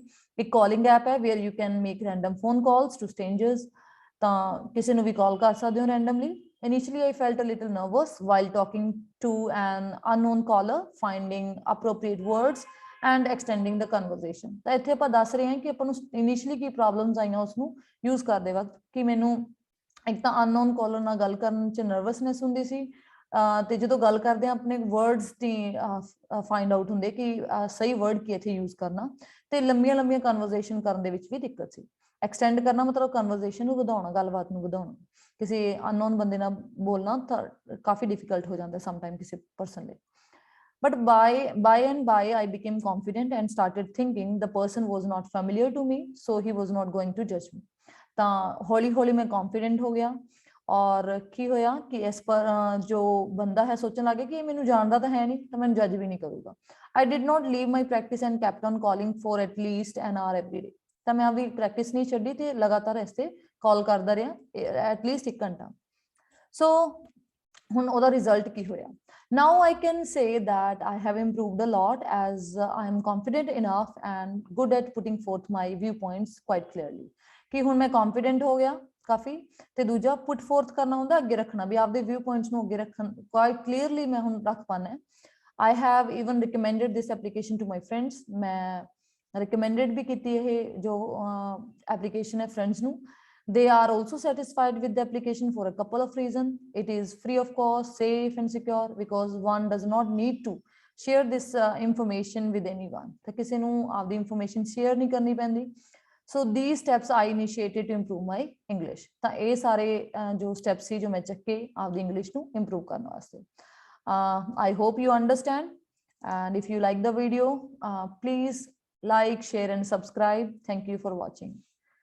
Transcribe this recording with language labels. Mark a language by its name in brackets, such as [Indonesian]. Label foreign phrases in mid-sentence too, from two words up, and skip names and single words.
[English] ਇੱਕ calling app ਹੈ where you can make random phone calls to strangers. [Punjabi] ਤਾਂ ਕਿਸੇ ਨੂੰ ਵੀ ਕਾਲ ਕਰ ਸਕਦੇ ਹੋ randomly. [English] Initially I felt a little nervous while talking to an unknown caller, finding appropriate words and extending the conversation. [Punjabi] ਤਾਂ ਇੱਥੇ ਆਪਾਂ ਦੱਸ ਰਹੇ ਹਾਂ ਕਿ ਆਪਾਂ ਨੂੰ initially ਕੀ ਪ੍ਰੋਬਲਮਸ ਆਈਆਂ ਉਸ ਨੂੰ ਯੂਜ਼ ਕਰਦੇ ਵਕਤ ਕਿ ਮੈਨੂੰ ਇੱਕ ਤਾਂ [English] unknown caller [Punjabi] ਨਾਲ ਗੱਲ ਕਰਨ 'ਚ ਨਰਵਸਨੈਸ ਹੁੰਦੀ ਸੀ ਤੇ ਜਦੋਂ ਗੱਲ ਕਰਦੇ ਆ ਆਪਣੇ ਵਰਡਸ ਦੀ [English] find out [Punjabi] ਹੁੰਦੇ ਕਿ ਸਹੀ ਵਰਡ ਕੀ ਇੱਥੇ ਯੂਜ਼ ਕਰਨਾ ਤੇ ਲੰਬੀਆਂ ਕਨਵਰਸੇਸ਼ਨ ਕਰਨ ਦੇ ਵਿੱਚ ਵੀ ਦਿੱਕਤ ਸੀ. ਐਕਸਟੈਂਡ ਕਰਨਾ ਮਤਲਬ ਕਨਵਰਸੇਸ਼ਨ ਨੂੰ ਵਧਾਉਣਾ ਗੱਲਬਾਤ ਨੂੰ ਵਧਾਉਣਾ ਕਿਸੇ ਅਨਨੋਨ ਬੰਦੇ ਨਾਲ ਬੋਲਣਾ ਤਾਂ ਕਾਫੀ ਡਿਫਿਕਲਟ ਹੋ ਜਾਂਦਾ ਸਮਟਾਈਮ ਕਿਸੇ ਪਰਸਨ ਲਈ. [English] But by I became confident and started thinking the person was not familiar to me, so he was not going to judge me. [Punjabi] ਤਾਂ ਹੌਲੀ ਮੈਂ confident ਹੋ ਗਿਆ ਔਰ ਕੀ ਹੋਇਆ ਕਿ ਇਸ ਪਰ ਜੋ ਬੰਦਾ ਹੈ ਸੋਚਣ ਲੱਗੇ ਕਿ ਇਹ ਮੈਨੂੰ ਜਾਣਦਾ ਤਾਂ ਹੈ ਨਹੀਂ ਤਾਂ ਮੈਨੂੰ ਜੱਜ ਵੀ ਨਹੀਂ ਕਰੂਗਾ. [English] I did not leave my practice and kept on calling for at least an hour every day. [Punjabi] ਤਾਂ ਮੈਂ ਆਪਣੀ ਪ੍ਰੈਕਟਿਸ ਨਹੀਂ ਛੱਡੀ ਤੇ ਲਗਾਤਾਰ ਇਸ ਤੇ ਕਾਲ ਕਰਦਾ ਰਿਹਾ ਐਟਲੀਸਟ 1 ਘੰਟਾ. ਸੋ ਹੁਣ ਉਹਦਾ ਰਿਜ਼ਲਟ ਕੀ ਹੋਇਆ. [English] Now I can say that I have improved a lot as I am confident enough and good at putting forth my viewpoints quite clearly. [Punjabi] ਕਿ ਹੁਣ ਮੈਂ confident ਹੋ ਗਿਆ ਕਾਫੀ ਤੇ ਦੂਜਾ [English] put forth [Punjabi] ਕਰਨਾ ਹੁੰਦਾ ਅੱਗੇ ਰੱਖਣਾ ਵੀ ਆਪਦੇ [English] view points [Punjabi] ਨੂੰ ਅੱਗੇ ਰੱਖਣ [English] quite clearly [Punjabi] ਮੈਂ ਹੁਣ ਰੱਖ ਪਾਣਾ. [English] I have even recommended this application to my friends. [Punjabi] ਮੈਂ recommended ਵੀ ਕੀਤੀ ਇਹ ਜੋ application ਹੈ friends ਨੂੰ. [English] They are also satisfied with the application for a couple of reasons. It is free of cost, safe and secure because one does not need to share this information with anyone, [Punjabi] ਤਾਂ ਕਿਸੇ ਨੂੰ ਆਪਦੀ ਇਨਫੋਰਮੇਸ਼ਨ ਸ਼ੇਅਰ ਨਹੀਂ ਕਰਨੀ ਪੈਂਦੀ। [English] ਸੋ these steps I initiated to improve my English। [Punjabi] ਤਾਂ ਇਹ ਸਾਰੇ ਜੋ ਸਟੈਪ ਸੀ ਜੋ ਮੈਂ ਚੱਕੇ ਆਪਦੀ ਇੰਗਲਿਸ਼ ਨੂੰ ਇੰਪਰੂਵ ਕਰਨ ਵਾਸਤੇ। [English] I hope you understand, and if you like the video, please like, share and subscribe. Thank you for watching.